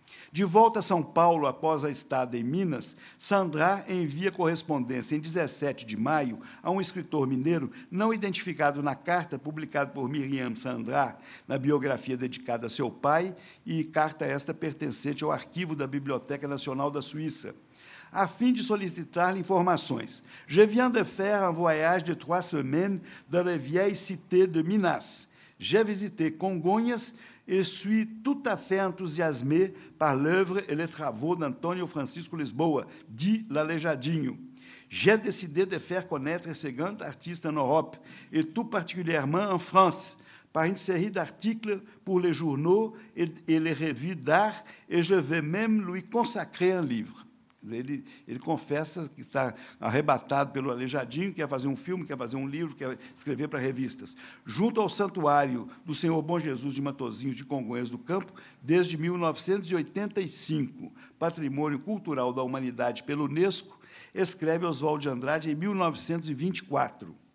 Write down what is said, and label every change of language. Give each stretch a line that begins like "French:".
Portuguese: De volta a São Paulo, após a estada em Minas, Sandrar envia correspondência em 17 de maio a um escritor mineiro não identificado na carta publicada por Miriam Sandrar, na biografia dedicada a seu pai, e carta esta pertencente ao arquivo da Biblioteca Nacional da Suíça, a fim de solicitar-lhe informações.
French: Je viens de faire un voyage de 3 semaines dans les vieilles cités de Minas. J'ai visité Congonhas et suis tout à fait enthousiasmé par l'œuvre et les travaux d'Antônio Francisco Lisboa, dit l'Aleijadinho. J'ai décidé de faire connaître ce grand artiste en Europe, et tout particulièrement en France, par une série d'articles pour les journaux et les revues d'art, et je vais même lui consacrer un livre.
Portuguese: Ele confessa que está arrebatado pelo Aleijadinho, quer fazer um filme, quer fazer um livro, quer escrever para revistas. Junto ao Santuário do Senhor Bom Jesus de Matosinhos de Congonhas do Campo, desde 1985, Patrimônio Cultural da Humanidade pela Unesco, escreve Oswald de Andrade em 1924.